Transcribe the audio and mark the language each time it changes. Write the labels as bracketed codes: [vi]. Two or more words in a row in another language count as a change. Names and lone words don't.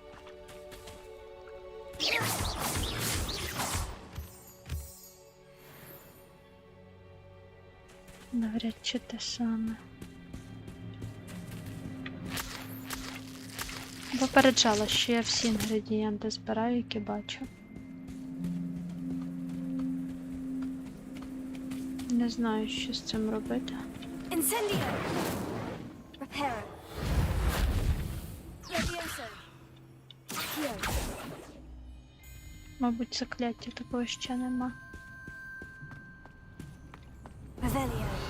[uk] Навряд чи те саме. Попереджала, що я всі інгредієнти збираю, які бачу. Не знаю, що з цим робити. [la] Incendio. Reparo. Levioso. Accio. [uk] Мабуть, закляття такого ще нема. [la] Revelio.